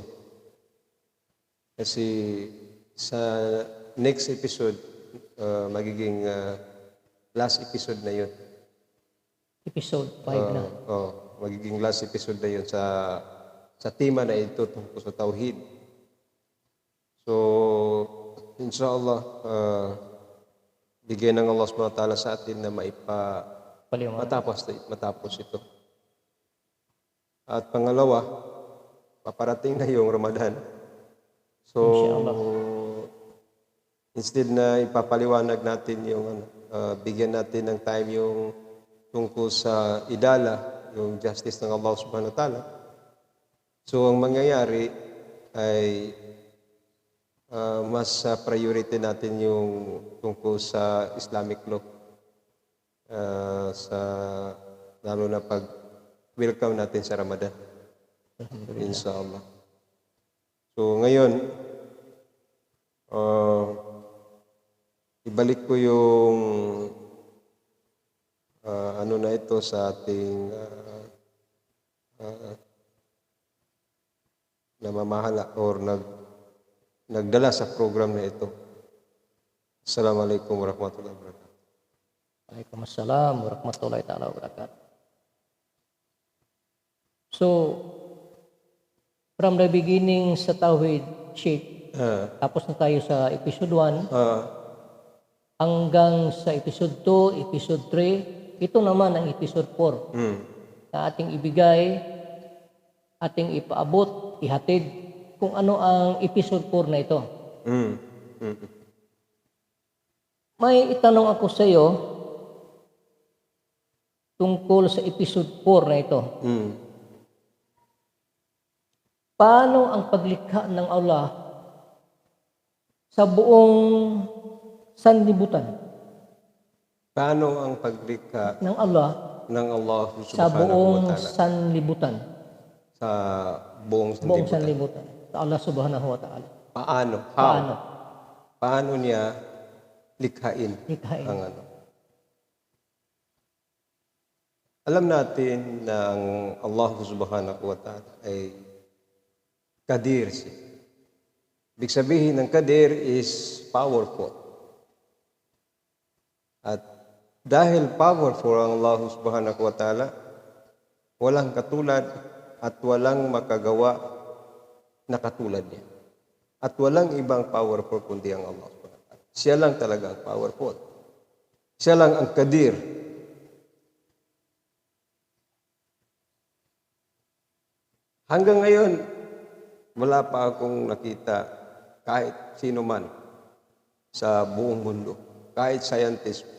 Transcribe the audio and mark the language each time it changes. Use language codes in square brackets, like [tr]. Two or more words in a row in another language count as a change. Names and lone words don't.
[tl] Kasi sa [en] next episode, [tl] magiging [en] last episode [tl] na yun. Episode 5 na. Magiging [en] last episode [tl] na yun sa tema na ito tungkol sa Tauhid. So, inshallah, bigyan ng Allah [ar] سبحانه وتعالى [tl] sa atin na matapos ito. At pangalawa, paparating na yung Ramadan. So, instead na ipapaliwanag natin yung bigyan natin ng time yung tungkol sa idala, yung justice ng Allah [ar] سبحانه وتعالى. [tl] So, ang mangyayari ay mas priority natin yung tungkol sa [en] Islamic law. [tl] Lalo na pag welcome natin sa Ramadan. Inshallah. So ngayon, ibalik ko yung ano na ito sa ating namamahala or nagdala sa program na ito. [ar] السلام عليكم ورحمة الله وبركاته. وعليكم السلام ورحمة الله تعالى وبركاته. [tl] So, [en] from the beginning [tl] sa Tauhid, Sheikh, tapos na tayo sa episode 1, hanggang sa episode 2, episode 3, ito naman ang episode 4 na ating ibigay, ating ipaabot, ihatid kung ano ang episode 4 na ito. May itanong ako sa iyo tungkol sa episode 4 na ito. Paano ang paglikha ng Allah sa buong sanlibutan Paano ang paglikha ng Allah ng Allah sa [ar] سبحانه و [tl] buong [ar] ta'ala [tl] sanlibutan? sa buong Buong sanlibutan? sanlibutan. Sa Allah [ar] سبحانه وتعالى. [tl] Paano? How? Paano? Paano niya likhain Likhain. ang ano? Alam natin na ang Allah [ar] سبحانه وتعالى [tl] ay Qadir siya. Ibig sabihin ng Qadir [en] is powerful. [tl] At dahil powerful ang Allah [ar] سبحانه وتعالى, [tl] walang katulad at walang makagawa na katulad niya. At walang ibang powerful kundi ang Allah [ar] سبحانه وتعالى. [tl] Siya lang talaga ang powerful. Siya lang ang Qadir. Hanggang ngayon, wala pa akong nakita kahit sino man sa buong mundo, kahit scientist pa.